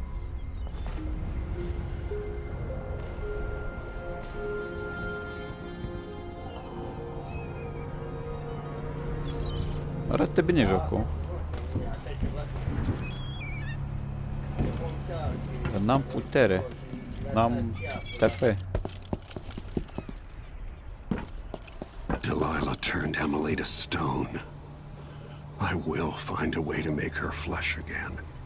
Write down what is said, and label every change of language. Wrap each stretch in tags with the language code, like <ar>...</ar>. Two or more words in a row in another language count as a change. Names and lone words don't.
<ro>Arată bine jocul. Dar n-am putere. N-am TP.</ro> <en>Delilah turned Emily to stone. I will find a way to make her flesh again.</en>